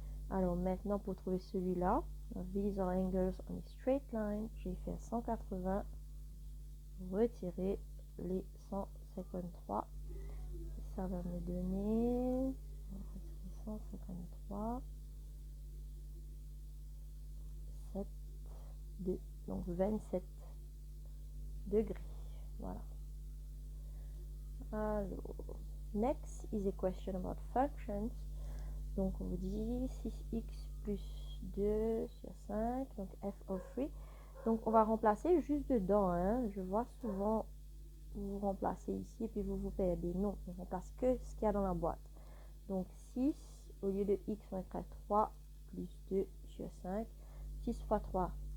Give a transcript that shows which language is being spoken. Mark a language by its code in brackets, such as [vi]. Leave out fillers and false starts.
[fr] Alors maintenant pour trouver celui-là, [en] these are angles on a straight line, [fr] j'ai fait 180, retirer les 153, ça va me donner 153, 7, 2, donc 27 degrés. Voilà. [en] Alors, next is a question about functions. [fr] Donc on vous dit 6x plus 2 sur 5, donc f of 3. Donc on va remplacer juste dedans, hein. Je vois souvent vous remplacez ici et puis vous vous perdez. Non, on remplace que ce qu'il y a dans la boîte. Donc 6, au lieu de x, on écrit 3 plus 2 sur 5. 6 fois 3,